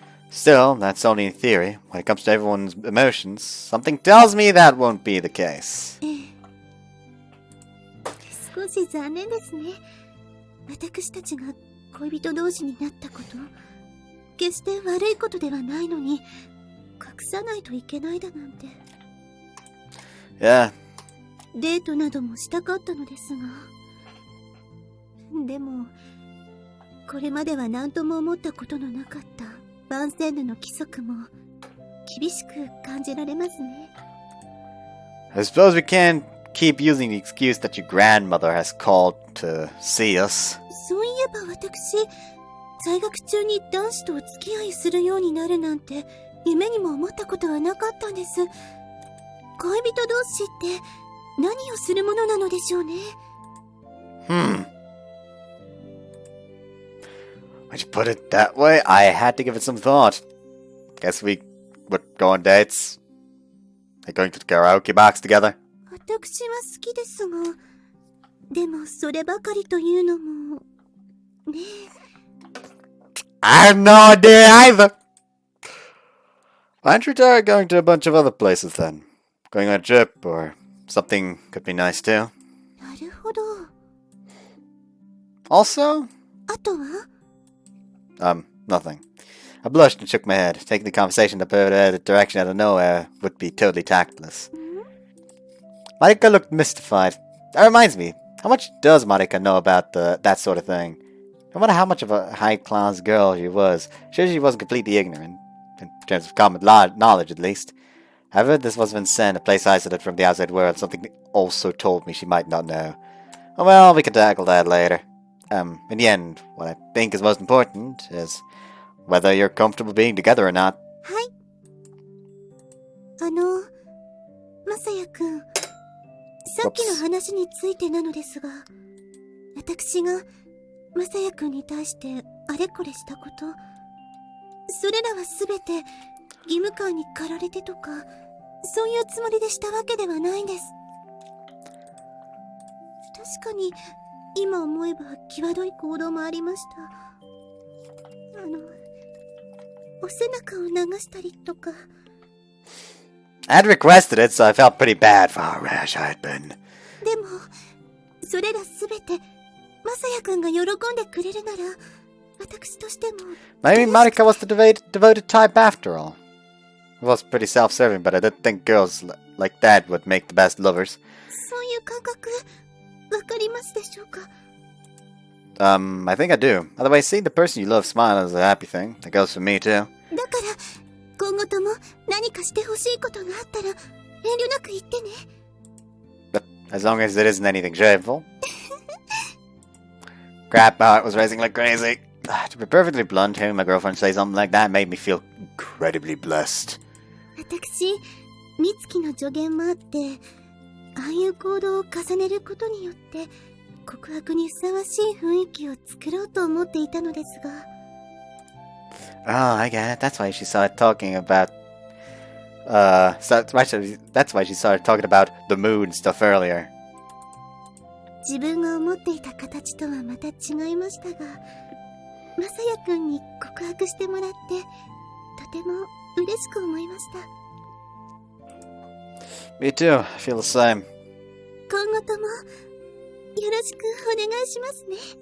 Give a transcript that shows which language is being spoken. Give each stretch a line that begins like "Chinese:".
English: Still, that's only in theory. When it comes to everyone's emotions, something tells me that won't be the case.
Japanese: 少し残念ですね。私たちが恋人同士になったこと、決して悪いことではないのに、隠さないといけないだなんて。
English: Yeah.
Japanese: デートなどもしたかったのですが。でも、これまでは何とも思ったことのなかったバンセンヌの規則も厳しく感じられますね。
English: I suppose we can't keep using the excuse that your grandmother has called to see us.
Japanese: そういえば私、在学中に男子とお付き合いするようになるなんて夢にも思ったことはなかったんです。恋人同士って何をするものなのでしょうね。
English: When you put it that way, I had to give it some thought. Guess we would go on dates. Like going to the karaoke box together.
Japanese: 私は好きですが、でもそればかりというのもねえ。
English: I have no idea either. Why don't you try going to a bunch of other places then? Going on a trip or something could be nice too.
Japanese: なるほど。
English: Also?
Japanese: あとは？
English: Nothing. I blushed and shook my head. Taking the conversation to pivot a direction out of nowhere would be totally tactless. Marika looked mystified. That reminds me, how much does Marika know about that sort of thing? No matter how much of a high-class girl she was, sure she wasn't completely ignorant, in terms of common knowledge at least. However, this was Vincent, a place isolated from the outside world, something also told me she might not know. Oh well, we can tackle that later. In the end, what I think is most important is whether you're comfortable being together or not.
Japanese: はい。まさやくん、さっきの話についてなのですが、私がまさやくんに対してあれこれしたこと、それらはすべて義務感に駆られてとか、そういうつもりでしたわけではないんです。確かに今思えば際どい行動もありました。お背中を流したりとか。
English: I had requested it, so I felt pretty bad for how rash I had been.
Japanese: でも、それらすべてまさやくんが喜んでくれるなら、私としても。
English: Maybe Marika was the devoted type after all. It was pretty self-serving, but I did think girls like that would make the best lovers.
Japanese: そういう感覚、わかりますでしょうか?
English: I think I do. Otherwise, seeing the person you love smile is a happy thing. That goes for me, too.
Japanese: だから、今後とも何かしてほしいことがあったら遠慮なく言ってね。
English: As long as it isn't anything shameful. Crap, my heart was racing like crazy. To be perfectly blunt, hearing my girlfriend say something like that made me feel incredibly blessed.
Japanese: 私、美月の助言もあって、ああいう行動を重ねることによって告白にふさわしい雰囲気を作ろうと思っていたのですが。
English: Oh, I get it. That's why she started talking about that's why she started talking about the mood stuff earlier.
Japanese: 自分が思っていた形とはまた違いましたが、まさやくんに告白してもらってとても嬉しく思いました。
English: Me too. I feel the same.
Japanese: 今後ともよろしくお願いしますね。